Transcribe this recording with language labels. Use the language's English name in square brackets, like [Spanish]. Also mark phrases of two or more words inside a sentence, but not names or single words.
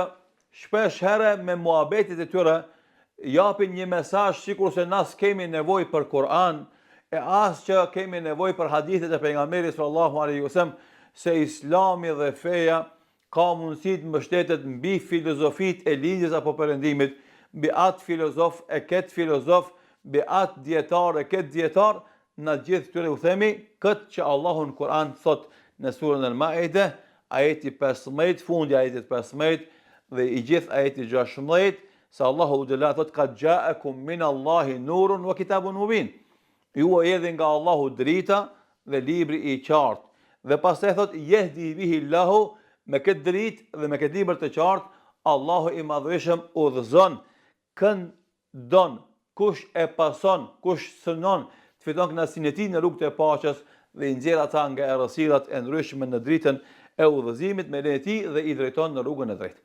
[Albanian] shpesh herë me muhabetit e tyre japin një mesazh sikur se na s'kemi nevojë për Kur'an, e as që kemi nevojë për hadithet e pejgamberit [Arabic] صلى الله عليه وسلم, [Albanian] se Islami dhe feja ka mundësi të mbështetet mbi filozofitë e lindjes apo perëndimit, mbi atë filozof e këtë filozof, mbi atë dietar e këtë dietar. Në gjithë këtyre u themi këtë që Allahu në Kur'an thot në surën Al-Maide, ajeti 15, fundi ajetit 15 dhe i gjithë ajeti 16, se Allahu xhalla thot [Arabic] قد جاءكم من الله نور وكتاب مبين. [Albanian] Ju erdhi nga Allahu drita dhe libri i qartë. Dhe pastaj thot [Arabic] يهدي به الله, [Albanian] me këtë dritë dhe me këtë libër të qartë, Allahu i madhëshëm udhëzon këndon, kush e pason, kush synon të fiton kënaqësinë e tij në rrugën e paqes dhe i nxjerr ata nga errësirat e ndryshme në dritën e udhëzimit me lejen e tij dhe i drejton në rrugën e drejtë.